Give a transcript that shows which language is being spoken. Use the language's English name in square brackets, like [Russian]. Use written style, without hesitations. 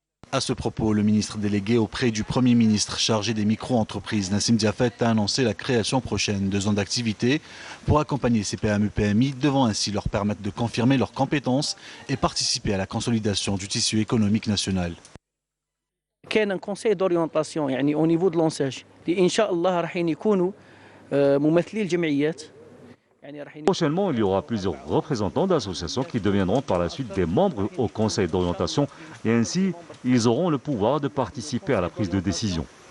[French] À ce propos, le ministre délégué auprès du Premier ministre chargé des micro-entreprises, Nassim Diafet, a annoncé la création prochaine de zones d'activité pour accompagner ces PME-PMI, devant ainsi leur permettre de confirmer leurs compétences et participer à la consolidation du tissu économique national. [Arabic] كان [French] un conseil d'orientation [Arabic] يعني [French] au niveau de l'enseigne [Arabic] اللي إن شاء الله راح يكونوا ممثلي الجمعيات. [French] Prochainement, il y aura plusieurs représentants d'associations qui deviendront par la suite des membres au conseil d'orientation et ainsi ils auront le pouvoir de participer à la prise de décision.